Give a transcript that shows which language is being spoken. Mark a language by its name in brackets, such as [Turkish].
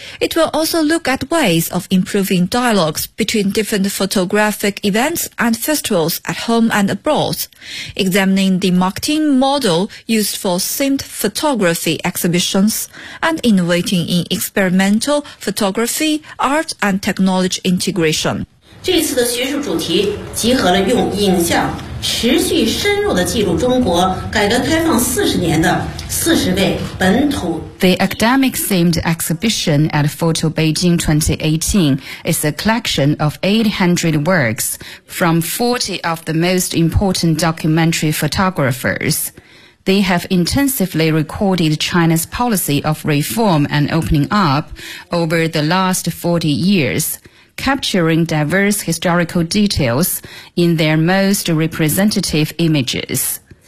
[English] It will also look at ways of improving dialogues between different photographic events and festivals at home and abroad, examining the marketing model used for themed photography exhibitions, and innovating in experimental photography, art, and technology integration. [Chinese] 这次的学术主题集合了用影像持续深入地记录中国改革开放40年的40位本土。 [English] The academic-themed exhibition at Photo Beijing 2018 is a collection of 800 works from 40 of the most important documentary photographers. They have intensively recorded China's policy of reform and opening up over the last 40 years, capturing diverse historical details in their most representative images.